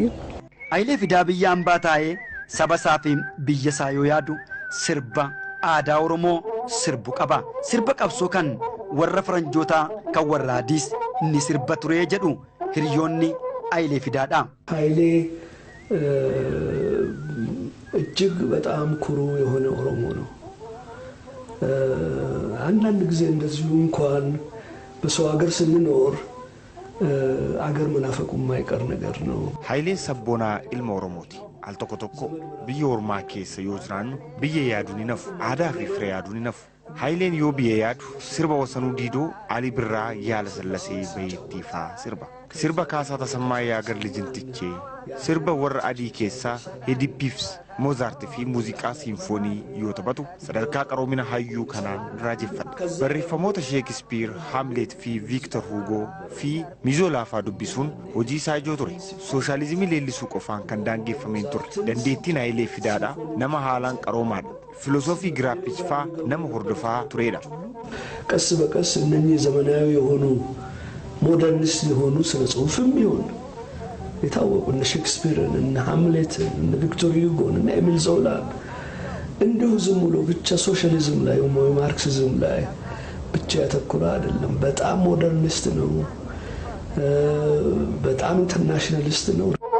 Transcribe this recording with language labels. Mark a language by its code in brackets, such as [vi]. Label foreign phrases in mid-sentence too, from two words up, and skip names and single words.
[om] Hayilee Fidaa biyya hambaa taa'ee saba isaa fi biyya isaa yoo yaadu sirba aadaa Oromoo sirbu qaba. Sirba qabsoo kan warra faranjootaa kan warra adiis ni sirba turee jedhu hiriyoonni Hayilee Fidaadha. [am] Hayilee እጅግ በጣም ኩሩ የሆነ ኦሮሞ ነው። አንዳንድ ጊዜ እንደዚሁ እንኳን በሰው ሀገር ስንኖር አገር መናፈቁ የማይቀር ነገር ነው። [om] Hayileen sabboonaa ilma Oromooti. Al tokko tokko biyya ormaa keessa yoo jiraannu biyya yaaduu ni nafu aadaa fi firee yaaduu ni nafu. Hayileen yoo biyya yaadu sirba wasanuu diidoo Alii Birraa yaala sallasee bayeettii faa sirba. Sirba Kaasaa Tasammaa Yaagar Lijintichee sirba warra adii keessaa Hedippiifs Moozaartii fi muuziqaa siinfoonii yoo taphatu sadarkaa qaroomina hayyuu kanaan raajeffadha. Barreeffamoota Sheekispiir, Haamleet fi Viiktor Huugoo fi Mizoo Laafaa dubbisuun hojii isaa ijoo ture. Sooshaalizimii leellisuu qofaan kan daangeffameen ture. Dandeettiin Hayilee Fidaadhaa nama haalaan qaroomaadha. Filosoofii Giraappicfaa nama hordofaa turedha. [am] ቀስ በቀስ እነኚህ ዘመናዊ የሆኑ ሞደርኒስት የሆኑ ስነ ጽሁፍም ይሁን የታወቁ እነ ሼክስፒርን እነ ሃምሌትን እነ ቪክቶር ዩጎን እነ ኤሚል ዞላን እንዲሁ ዝም ብሎ ብቻ ሶሻሊዝም ላይ ወይ ማርክሲዝም ላይ ብቻ ያተኮረ አይደለም። በጣም ሞደርኒስት ነው። በጣም ኢንተርናሽናሊስት ነው።